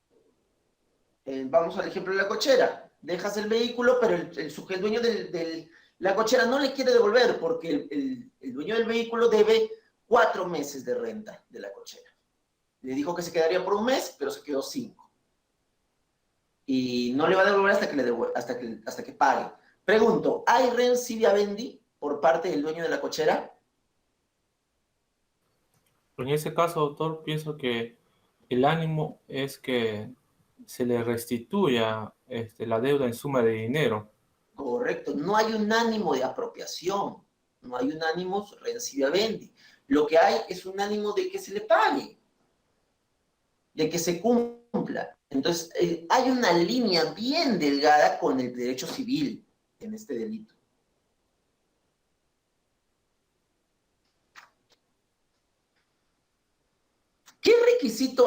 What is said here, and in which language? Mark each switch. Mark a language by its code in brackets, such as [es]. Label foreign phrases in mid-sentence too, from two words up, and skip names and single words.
[es] Vamos al ejemplo de la cochera. Dejas el vehículo, pero el dueño La cochera no le quiere devolver porque el dueño del vehículo debe 4 meses de renta de la cochera. Le dijo que se quedaría por un mes, pero se quedó 5. Y no le va a devolver hasta que pague. Pregunto, ¿hay [la] res sibi habendi [es] por parte del dueño de la cochera? En ese caso, doctor, pienso que el ánimo es que se le restituya la deuda en suma de dinero. Correcto, no hay un ánimo de apropiación, no hay un ánimo [la] res sibi habendi. [es] Lo que hay es un ánimo de que se le pague, de que se cumpla. Entonces, hay una línea bien delgada con el derecho civil en este delito. ¿Qué requisito?